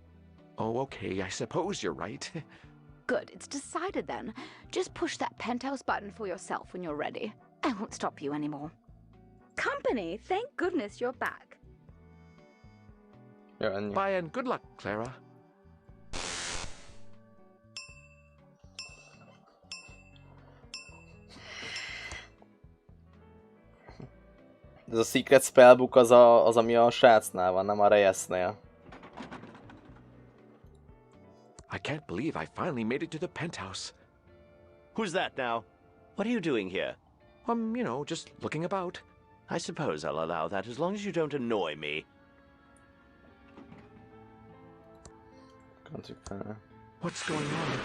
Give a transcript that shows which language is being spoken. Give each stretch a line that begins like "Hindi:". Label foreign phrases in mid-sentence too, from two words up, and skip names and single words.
English: Oh, okay. I suppose you're right. Good. It's decided then. Just push that penthouse button for yourself when you're ready. I won't stop you anymore. Company, thank goodness you're back. Bye and good luck, Clara.
Hungarian: Ez a Secret Spellbook az ami a srácnál van, nem a Reyesnél.
English: I can't believe I finally made it to the penthouse. Who's that now? What are you doing here? You know, just looking about. I suppose I'll allow that as long as you don't annoy me. What's going on?